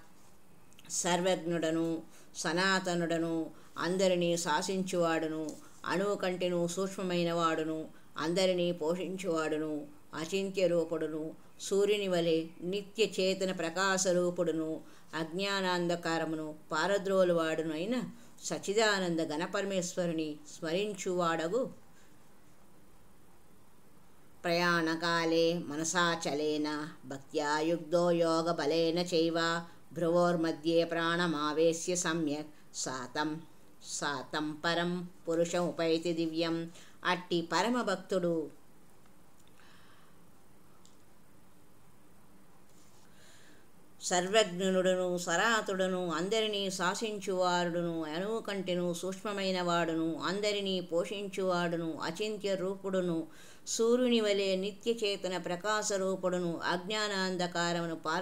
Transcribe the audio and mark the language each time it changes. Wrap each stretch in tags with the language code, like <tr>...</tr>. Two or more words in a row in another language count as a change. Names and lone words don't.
<te>సర్వజ్ఞుడను, సనాతనుడను, అందరినీ శాసించువాడును, అణువు కంటెను సూక్ష్మమైన వాడును, అందరినీ పోషించువాడును, అచింత్యరూపుడును, సూర్యుని వలె నిత్య చేతన ప్రకాశరూపుడును, అజ్ఞానాంధకారమును పారద్రోలువాడును అయిన సచ్చిదానంద ఘనపరమేశ్వరుని స్మరించువాడగు</te> <sa>ప్రయాణకాలే మనసాచలేన భక్త్యా యుక్తో యోగబలేన చైవ భ్రువోర్మధ్యే ప్రాణమావేశ్య సమ్యక్ సాతం పరం పురుషముపైతి దివ్యం.</sa> <te>అట్టి పరమభక్తుడు సర్వజ్ఞుడును, సనాతుడును, అందరినీ శాసించువాడును, అణువు కంటెను సూక్ష్మమైన వాడును, అందరినీ పోషించువాడును, అచింత్య రూపుడును, సూర్యుని వలె నిత్యచేతన ప్రకాశరూపుడును, అజ్ఞానాంధకారమును</te>